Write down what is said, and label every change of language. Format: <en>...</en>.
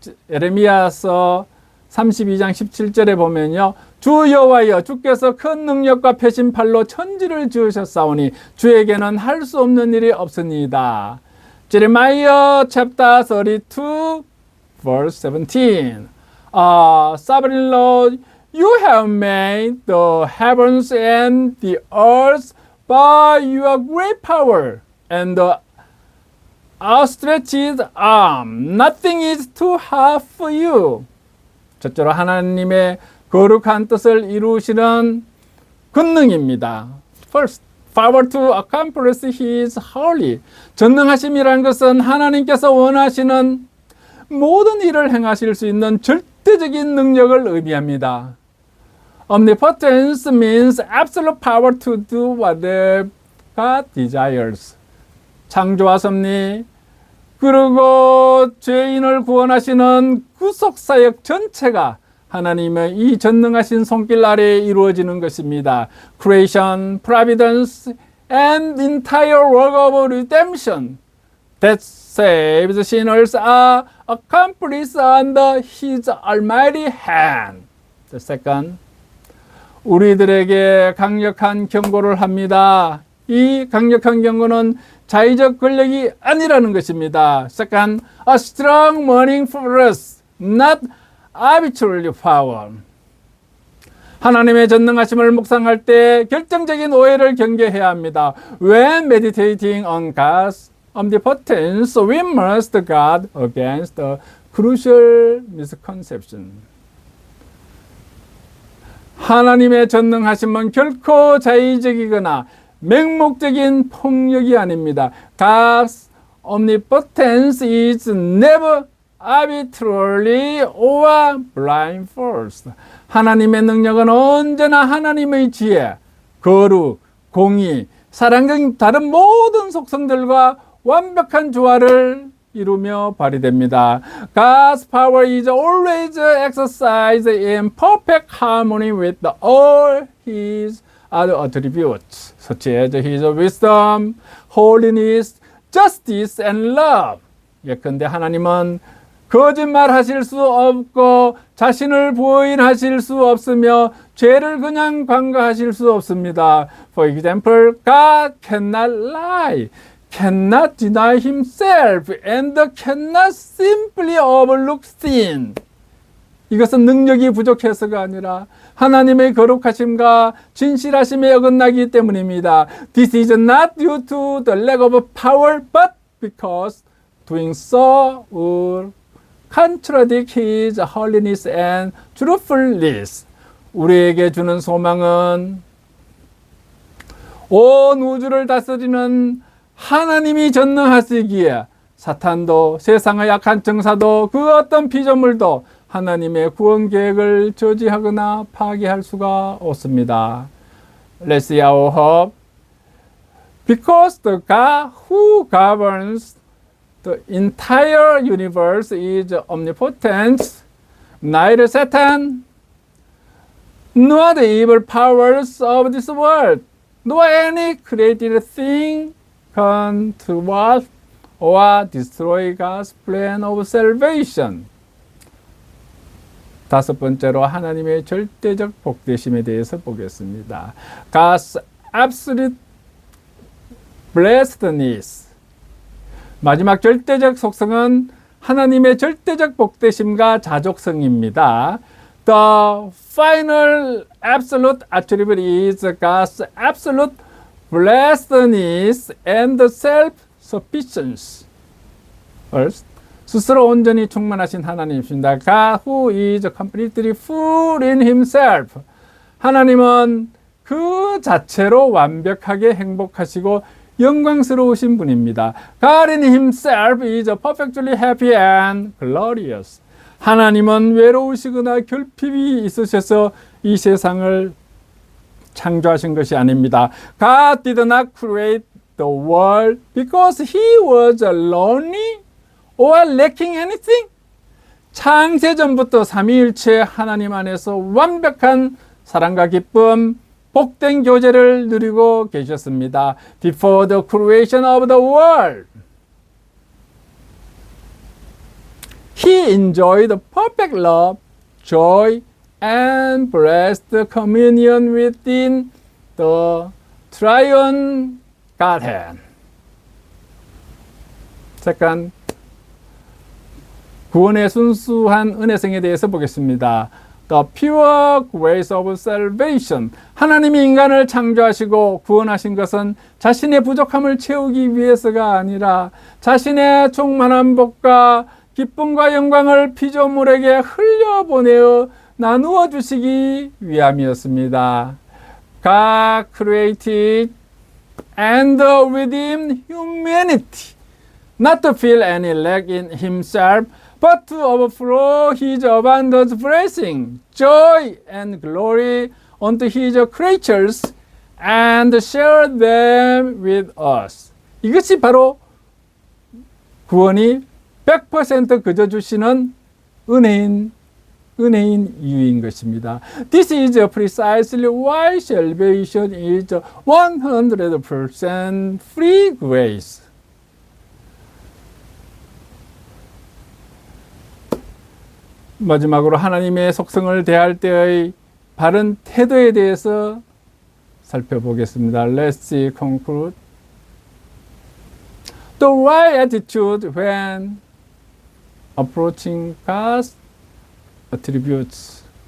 <ko>예레미야서 32장 17절에 보면요. 주 여호와여, 주께서 큰 능력과 표심팔로 천지를 지으셨사오니 주에게는 할 수 없는 일이 없으니이다.</ko> <en>Jeremiah chapter 32 verse 17. Sovereign Lord, you have made the heavens and the earth by your great power and the outstretched arm. Nothing is too hard for you.</en> <ko>첫째로 하나님의 거룩한 뜻을 이루시는 권능입니다.</ko> <en>First, power to accomplish His holy.</en> <ko>전능하심이라는 것은 하나님께서 원하시는 모든 일을 행하실 수 있는 절대적인 능력을 의미합니다.</ko> <en>Omnipotence means absolute power to do whatever God desires.</en> <ko>창조와 섭리, 그리고 죄인을 구원하시는 구속사역 전체가 하나님의 이 전능하신 손길 아래에 이루어지는 것입니다.</ko> <en>Creation, providence, and entire work of redemption that saves sinners are accomplished under His almighty hand. The second,</en> <ko>우리들에게 강력한 경고를 합니다. 이 강력한 경고는 자의적 권력이 아니라는 것입니다.</ko> <en>Second, a strong warning for us, not arbitrary power.</en> <ko>하나님의 전능하심을 묵상할 때 결정적인 오해를 경계해야 합니다.</ko> <en>When meditating on God's omnipotence, we must guard against the crucial misconception.</en> <ko>하나님의 전능하심은 결코 자의적이거나 맹목적인 폭력이 아닙니다.</ko> <en>God's omnipotence is never arbitrarily or blind force.</en> <ko>하나님의 능력은 언제나 하나님의 지혜, 거룩, 공의, 사랑 등 다른 모든 속성들과 완벽한 조화를 이루며 발휘됩니다.</ko> <en>God's power is always exercised in perfect harmony with all His other attributes, such as His wisdom, holiness, justice, and love.</en> <ko>예컨대 하나님은 거짓말하실 수 없고 자신을 부인하실 수 없으며 죄를 그냥 관가하실 수 없습니다.</ko> <en>For example, God cannot lie, cannot deny himself, and cannot simply overlook sin.</en> <ko>이것은 능력이 부족해서가 아니라 하나님의 거룩하심과 진실하심에 어긋나기 때문입니다.</ko> <en>This is not due to the lack of power, but because doing so would contradict his holiness and truthfulness.</en> <ko>우리에게 주는 소망은 온 우주를 다스리는 하나님이 전능하시기에 사탄도 세상의 약한 정사도 그 어떤 피조물도 하나님의 구원 계획을 저지하거나 파괴할 수가 없습니다.</ko> <en>Let's see our hope. Because the God who governs the entire universe is omnipotent, neither Satan nor the evil powers of this world, nor any created thing can thwart or destroy God's plan of salvation.</en> <ko>다섯 번째로 하나님의 절대적 복되심에 대해서 보겠습니다.</ko> <en>God's absolute blessedness.</en> <ko>마지막 절대적 속성은 하나님의 절대적 복되심과 자족성입니다.</ko> <en>The final absolute attribute is God's absolute blessedness and self-sufficiency. First,</en> <ko>스스로 온전히 충만하신 하나님이십니다.</ko> <en>God who is completely full in himself.</en> <ko>하나님은 그 자체로 완벽하게 행복하시고 영광스러우신 분입니다.</ko> <en>God in himself is perfectly happy and glorious.</en> <ko>하나님은 외로우시거나 결핍이 있으셔서 이 세상을 창조하신 것이 아닙니다.</ko> <en>God did not create the world because he was lonely or lacking anything.</en> <ko>창세전부터 삼위일체 하나님 안에서 완벽한 사랑과 기쁨, 복된 교제를 누리고 계셨습니다.</ko> <en>Before the creation of the world, he enjoyed perfect love, joy, and blessed communion within the triune Godhead. Second,</en> <ko>구원의 순수한 은혜성에 대해서 보겠습니다.</ko> <en>The pure grace of salvation.</en> <ko>하나님이 인간을 창조하시고 구원하신 것은 자신의 부족함을 채우기 위해서가 아니라 자신의 충만한 복과 기쁨과 영광을 피조물에게 흘려보내어 나누어 주시기 위함이었습니다.</ko> <en>God created and redeemed humanity, not to feel any lack in himself, but to overflow his abundant blessing, joy, and glory unto his creatures and share them with us.</en> <ko>이것이 바로 구원이 100% 그저 주시는 은혜인 이유인 것입니다.</ko> <en>This is precisely why salvation is 100% free grace.</en> <ko>마지막으로 하나님의 속성을 대할 때의 바른 태도에 대해서 살펴보겠습니다.</ko> <en>Let's conclude. The right attitude when approaching God's attributes.</en>